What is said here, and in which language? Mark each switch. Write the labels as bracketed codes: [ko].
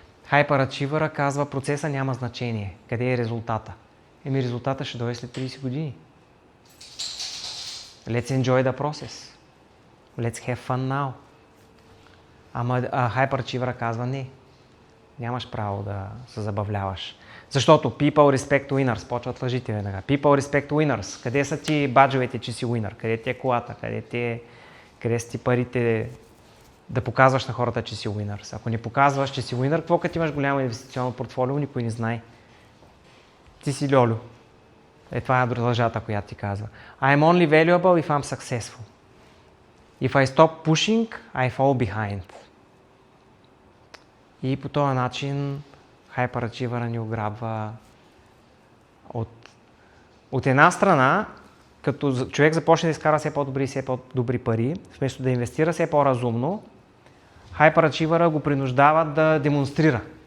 [bg] Hyperachiever казва, процеса няма значение. Къде е резултата? Резултата ще дойде след 30 години. [en] Let's enjoy the process. Let's have fun now. [bg] Ама Hyperachiever казва, не. Нямаш право да се забавляваш. Защото [en] people respect winners. [bg] Почват лъжите веднага. [en] People respect winners. [bg] Къде са ти баджовете, че си winner? Къде ти е колата? Къде са ти парите да показваш на хората, че си winner? Ако не показваш, че си winner, какво като имаш голямо инвестиционно портфолио, никой не знае. Ти си льолю. Това е лъжата, която ти казва. [en] I'm only valuable if I'm successful. If I stop pushing, I fall behind. [bg] И по този начин Hyperachiever ни ограбва от една страна, като човек започне да изкара все по-добри и все по-добри пари, вместо да инвестира все по-разумно, Hyperachiever го принуждава да демонстрира.